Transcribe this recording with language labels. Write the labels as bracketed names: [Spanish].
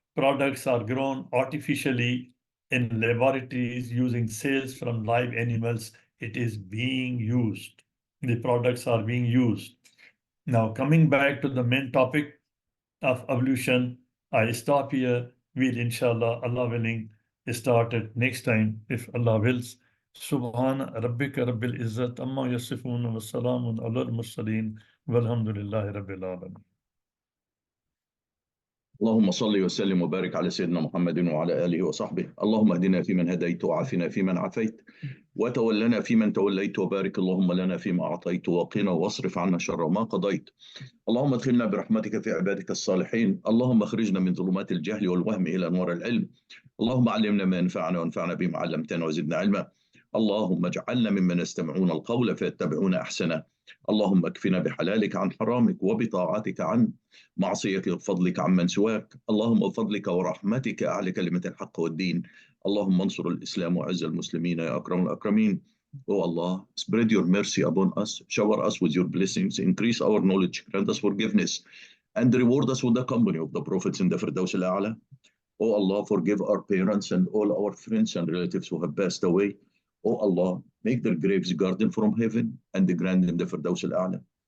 [English] Products are grown artificially in laboratories using cells from live animals. It is being used. The products are being used. Now, coming back to the main topic of evolution, I stop here. We'll, [Arabic] inshallah, [English] Allah willing, start it next time if Allah wills. [Arabic] سبحان ربك رب العزة عما يصفون وسلام على المرسلين والحمد لله رب العالمين. اللهم صل وسلم وبارك على سيدنا محمد وعلى آله وصحبه. اللهم اهدنا فيمن هديت وعافنا فيمن عافيت وتولنا فيمن توليت وبارك اللهم لنا فيما أعطيت وقنا واصرف عنا شر ما قضيت. اللهم ادخلنا برحمتك في عبادك الصالحين. اللهم اخرجنا من ظلمات الجهل والوهم إلى أنوار العلم. اللهم علمنا ما ينفعنا وانفعنا بما علمتنا وزدنا علما. اللهم اجعلنا ممن يستمعون القول فيتبعون أحسنه. اللهم اكفنا بحلالك عن حرامك وبطاعتك عن معصيتك وفضلك عمن سواك. اللهم بفضلك ورحمتك أعلى كلمة الحق والدين. اللهم انصر الإسلام وعز المسلمين يا أكرم الأكرمين. [English] Oh Allah, spread your mercy upon us, shower us with your blessings, increase our knowledge, grant us forgiveness, and reward us with the company of the prophets in the Firdaus al-A'la. Oh Allah, forgive our parents and all our friends and relatives who have passed away. Oh Allah, make their graves garden from heaven and the grand in the Firdaus al-A'la.